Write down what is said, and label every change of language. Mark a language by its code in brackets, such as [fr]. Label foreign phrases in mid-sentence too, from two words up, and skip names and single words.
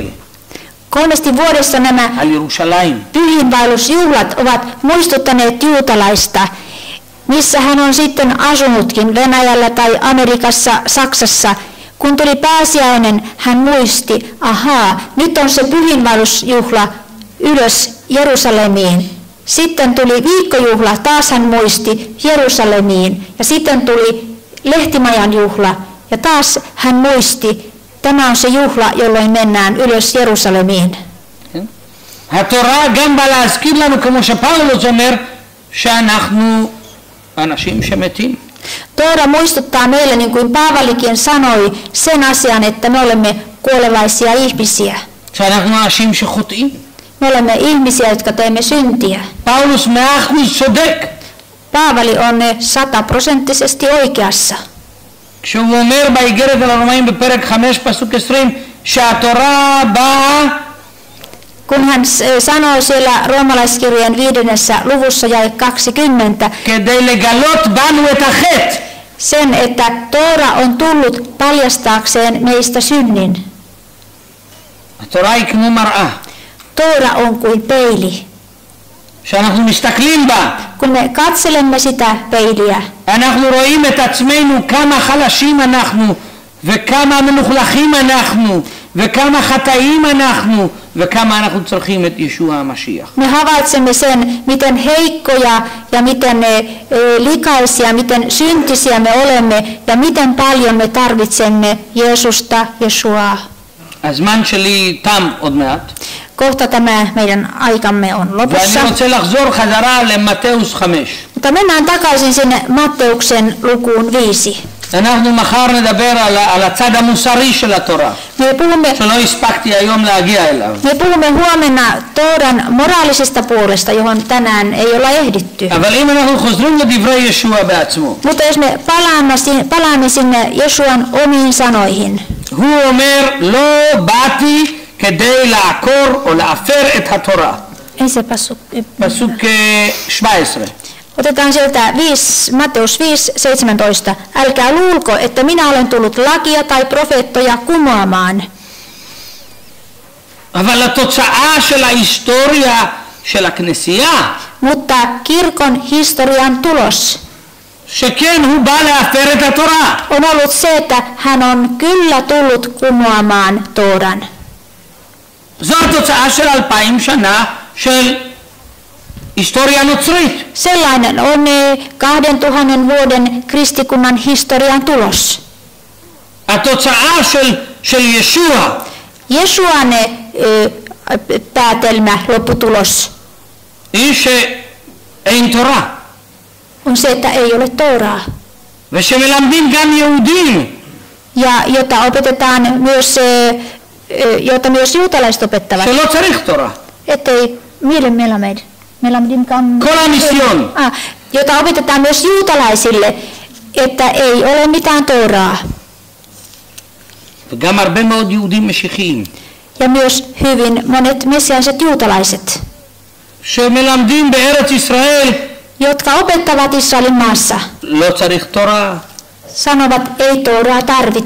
[fi] 3 vuodessa nämä pyhiinvaellusjuhlat ovat muistuttaneet juutalaista, missä hän on sitten asunutkin, Venäjällä tai Amerikassa, Saksassa. Kun tuli pääsiäinen, hän muisti, nyt on se pyhiinvaellusjuhla ylös Jerusalemiin. Sitten tuli viikkojuhla, taas hän muisti Jerusalemiin. Ja sitten tuli lehtimajan juhla ja taas hän muisti, tämä on se juhla, jolloin mennään ylös Jerusalemiin. [he] התורה גם באה להזכיר לנו, כמו שפאולוס אומר, שאנחנו אנשים שמתים. [fi] Toora muistuttaa meille, niin kuin Paavalikin sanoi, sen asian, että me olemme kuolevaisia ihmisiä. [he] שאנחנו אנשים שחוטאים. [fi] Me olemme ihmisiä, jotka teemme syntiä. [he] פאולוס 100% צודק. [fi] Paavali on 100% oikeassa. [he] כשהוא אומר באיגרת על הרומאים בפרק 5 פסוק 20 שהתורה באה [fi] kun hän sanoo siellä roomalaiskirjeen 5. luvussa jae 20 [he] כדי לגלות בנו את החטא. [fi] Sen, että Toora on tullut paljastaakseen meistä synnin. [he] התורה היא כמו מראה. [fi] Toora on kuin peili. [he] שאנחנו מסתכלים בה. [fi] Kun me katselemme sitä peiliä. [he] אנחנו רואים את עצמנו כמה חלשים אנחנו וכמה מלוכלכים אנחנו וכמה חטאים אנחנו וכמה אנחנו צריכים את ישוע המשיח. [fi] Me havaitsemme sen, miten heikkoja ja miten likaisia, miten syntisiä me olemme ja miten paljon me tarvitsemme Jeesusta, Jesuaa. [he] הזמן שלי תם עוד מעט. [fi] Kohta tämä meidän aikamme on lopussa. [he] ואני רוצה לחזור חזרה למתאוס 5. [fi] Mutta mennään takaisin sinne Matteuksen lukuun 5. [he] אנחנו מחר נדבר על הצד המוסרי של התורה. שלא הספקתי היום להגיע אליו. [fi] Me puhumme huomenna Tooran moraalisesta puolesta, johon tänään ei olla ehditty. [he] אבל אם אנחנו חוזרים לדברי ישוע בעצמו. [fi] Mutta jos me palaamme sinne Jesuan omiin sanoihin. [he] הוא אומר לא באתי כדי לעקור או להפר את התורה. [fi] Ei se pasuk. [he] פסוק 17. [fi] Otetaan sieltä Matteus 5:17. Älkää luulko, että minä olen tullut lakia tai profeettoja kumoamaan. [he] אבל התוצאה של ההיסטוריה של הכנסייה. [fi] Mutta kirkon historian tulos. [he] שכן הוא בא להפר את התורה. [fi] On ollut se, että hän on kyllä tullut kumoamaan Tooran. [he] זו התוצאה של 2000 שנה של היסטוריה נוצרית. [fi] Sellainen on 2000 vuoden kristikunnan historian tulos. [he] התוצאה של ישוע [fi] Jesuan päätelmä, lopputulos, [he] היא שאין תורה. [fi] on se, että ei ole Tooraa. [he] ושמלמדים גם יהודים [fi] Ja jota opetetaan myös, jota myös juutalaiset opettavat. [he] שלא צריך תורה. [fi] Ettei melamed. [he] כל המיסיון. [fi] Jota opetetaan myös juutalaisille, että ei ole mitään Tooraa. [he] וגם הרבה מאוד יהודים משיחיים. [fi] Ja myös hyvin monet messiaaniset juutalaiset, [he] שמלמדים בארץ ישראל [fi] jotka opettavat Israelin maassa, [he] לא צריך תורה, [fi] sanovat, ei Tooraa tarvita.